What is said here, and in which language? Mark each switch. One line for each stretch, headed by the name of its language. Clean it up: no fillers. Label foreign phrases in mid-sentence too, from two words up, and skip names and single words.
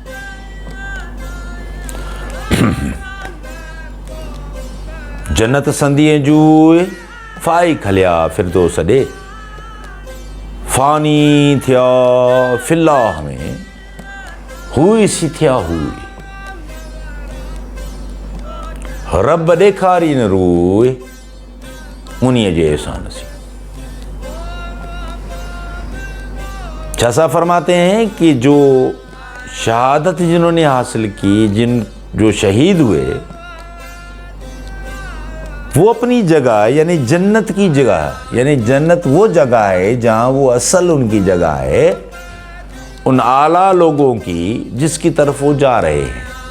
Sindhi: جنت سندی جوئے فائق کھلیا فردوس دے. فانی تھیا فی اللہ میں ہوئی سی تھیا ہوئی. رب ॾेखारी न रूए उन्हीअ जे एहसान से.
Urdu: صاحب فرماتے ہیں کہ جو شہادت جنہوں نے حاصل کی، جو شہید ہوئے، وہ اپنی جگہ یعنی جنت کی جگہ، یعنی جنت وہ جگہ ہے جہاں وہ اصل ان کی جگہ ہے، ان اعلیٰ لوگوں کی جس کی طرف وہ جا رہے ہیں.